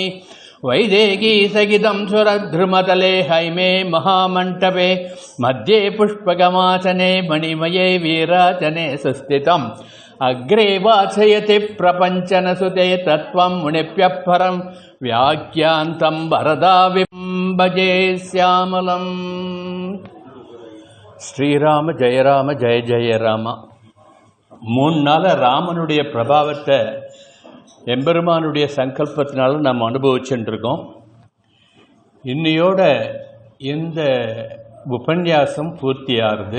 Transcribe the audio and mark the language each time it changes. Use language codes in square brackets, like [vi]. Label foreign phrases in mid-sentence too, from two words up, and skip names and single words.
[sa] वैदेही सहितं सुरद्रुमतले हैमे महामण्टपे मध्ये पुष्पगमासने मणिमये वीरासने सुस्थितम्। अग्रे वाचयति प्रपञ्चनसुते तत्त्वं मुनिभ्यः परं व्याख्यान्तं वरदाविम्बजे श्यामलम्। [ta] ஸ்ரீராம ஜெயராம ஜெய ஜெய ராமா. 3 நாள் ராமனுடைய பிரபாவத்தை எம்பெருமானுடைய சங்கல்பத்தினால நம்ம அனுபவிச்சுட்டுருக்கோம். இன்னையோட இந்த உபன்யாசம் பூர்த்தியாகுது.